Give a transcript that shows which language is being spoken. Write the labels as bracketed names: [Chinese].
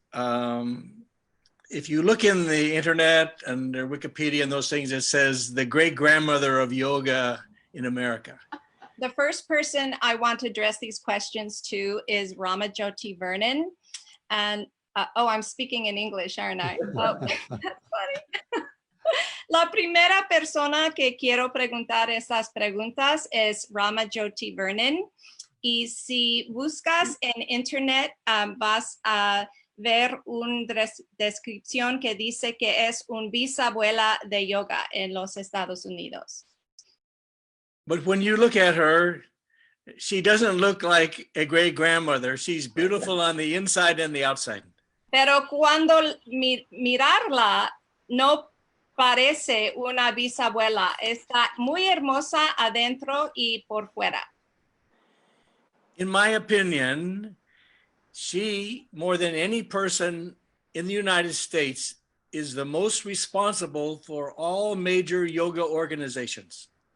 [English] If you look in the internet and Wikipedia and those things, it says the great-grandmother of yoga in America. The first person I want to address these questions to is Rama Jyoti Vernon. And oh, I'm speaking in English, aren't I? Oh, that's funny. [Spanish] La primera persona que quiero preguntar estas preguntas es Rama Jyoti Vernon. Y si buscas en internet, vas a ver una descripción que dice que es un bisabuela de yoga en los Estados Unidos. [English] But when you look at her, she doesn't look like a great grandmother. She's beautiful on the inside and the outside. [Spanish] Pero cuando mirarla, no parece una bisabuela. Está muy hermosa adentro y por fuera. [English] In my opinion, she, more than any person in the United States, is the most responsible for all major yoga organizations.